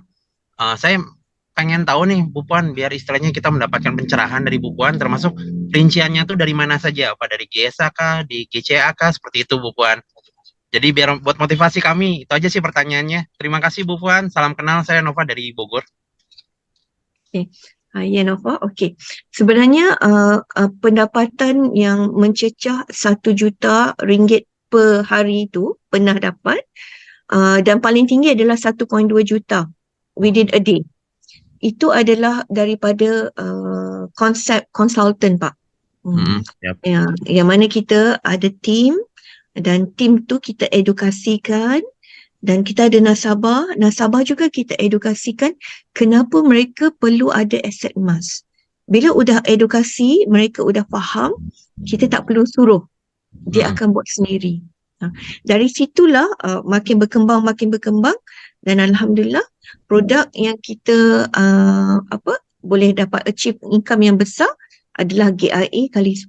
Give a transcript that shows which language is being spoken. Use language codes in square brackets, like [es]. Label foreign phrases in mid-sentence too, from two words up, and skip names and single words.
[id] Saya pengen tahu nih Bu Puan, biar istilahnya kita mendapatkan pencerahan dari Bu Puan, termasuk rinciannya tuh dari mana saja, apa dari GSA kah, di GCA kah, seperti itu Bu Puan. Jadi biar buat motivasi kami, itu aja sih pertanyaannya. Terima kasih Bu Puan, salam kenal, saya Nova dari Bogor. Ya Nova, okey. [ms] Sebenarnya pendapatan yang mencecah 1 juta ringgit per hari itu pernah dapat, dan paling tinggi adalah 1.2 juta [en] within a day. [ms] Itu adalah daripada konsep konsultan Pak. Yang mana kita ada tim, dan tim tu kita edukasikan, dan kita ada nasabah juga kita edukasikan kenapa mereka perlu ada aset emas. Bila udah edukasi, mereka udah faham, kita tak perlu suruh, dia akan buat sendiri. Dari situlah makin berkembang, dan alhamdulillah produk yang kita boleh dapat [en] achieve income [ms] yang besar adalah GIA kali 10.